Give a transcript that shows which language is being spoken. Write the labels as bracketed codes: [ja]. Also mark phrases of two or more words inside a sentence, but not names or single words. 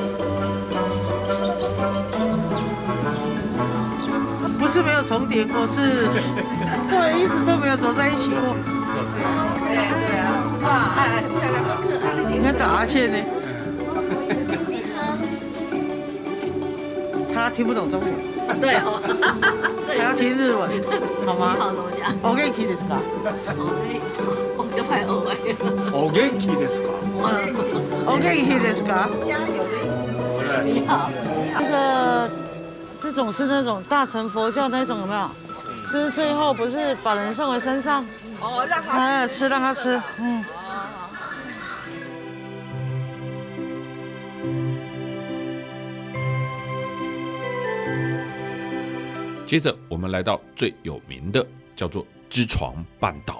[zh] 不是没有重叠过，是后来一直都没有走在一起过。对啊，哇，漂亮，好可爱。看打哈欠呢。他听不懂中文。对哦，他要听日文，好吗？好怎么讲？ [ja] お元気ですか？ [zh] 我就拍偶哎。 [ja] お元気ですか？お元気ですか？ [zh] 加油的意思是你好。这种是那种大乘佛教那种，有没有？就是最后不是把人送回山上，哦，让他吃，让他吃，接着我们来到最有名的，叫做知床半岛。